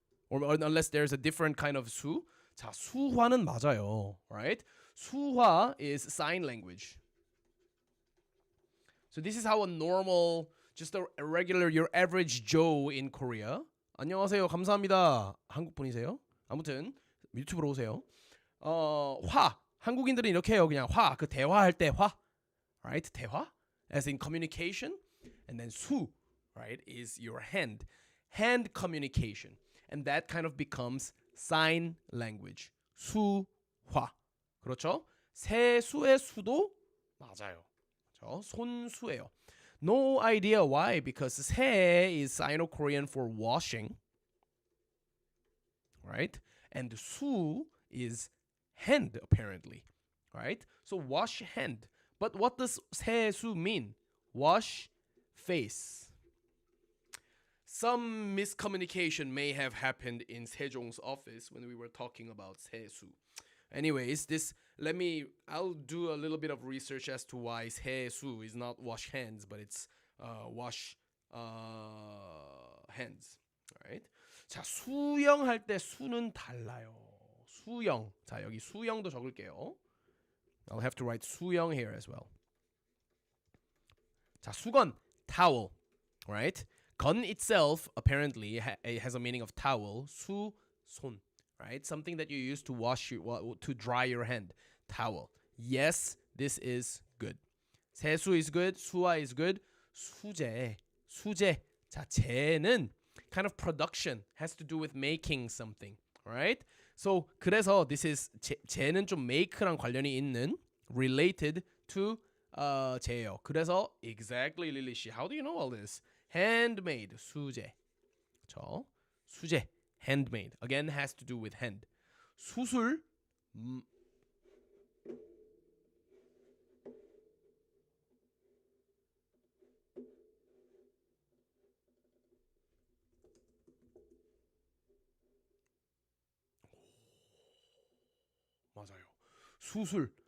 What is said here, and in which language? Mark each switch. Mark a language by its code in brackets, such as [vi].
[en] Or unless there's a different kind of 수. [ko] 자, 수화는 맞아요. Right? [en] 수화 is sign language. So this is how a normal, just a regular, your average Joe in Korea. [ko] 안녕하세요. 감사합니다. 한국 분이세요? 아무튼 유튜브로 오세요. 화. 한국인들은 이렇게 해요. 그냥 화. 그 대화할 때 화. Right? [en] 대화 as in communication. And then 수, right, is your hand. Hand communication. And that kind of becomes sign language. [ko] 수화. 그렇죠? 세수의 수도 맞아요. 그렇죠? 손수예요. [en] No idea why, because 세 is Sino-Korean for washing. Right? And 수 is hand, apparently. Right? So wash hand. But what does 세수 mean? Wash face. Some miscommunication may have happened in Sejong's office when we were talking about 세수. Anyways, I'll do a little bit of research as to why 세수 is not wash hands, but it's wash hands. Right? [ko] 자, 수영할 때 수는 달라요. 수영. 자, 여기 수영도 적을게요. [en] I'll have to write 수영 here as well. 자, 수건, towel, right? 건 itself apparently has a meaning of towel. 수, 손, right? Something that you use to to dry your hand. Towel. Yes, this is good. 세수 is good. 수화 is good. 수제. 자, 제는 kind of production, has to do with making something, right? [ko] So 그래서 this is 제는 좀 make랑 관련이 있는 [en] related to [ko] 제예요. [en] 그래서 exactly Lily 씨, how do you know all this? Handmade 수제. [ko] 그렇죠? [en] 수제 handmade again has to do with hand. [ko] 수술 맞아요. 수술.